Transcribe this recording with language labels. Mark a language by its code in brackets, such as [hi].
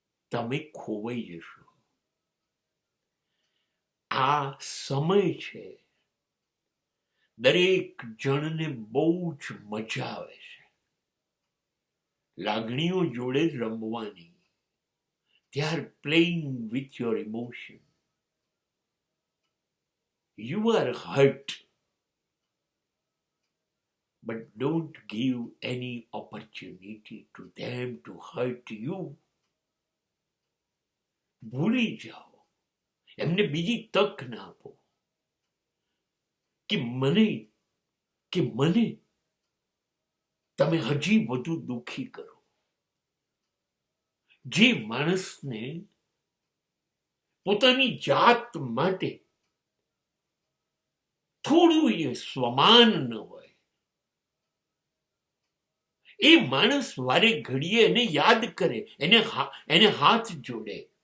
[gu] તમે ખોવાઈ જશો. આ સમય છે, દરેક જણને બહુ જ મજા આવે છે લાગણીઓ જોડે રમવાની. [en] They are playing with your emotion. You are hurt, but don't give any opportunity to them to hurt you. [gu] ભૂલી જાઓ, એમને બીજી તક ના આપો કે મને તમે હજી વધુ દુઃખી કરો. જે માણસને પોતાની જાત માટે થોડું એ સ્વમાન ન હોય, એ માણસ વારે ઘડીએ એને યાદ કરે, એને હાથ જોડે.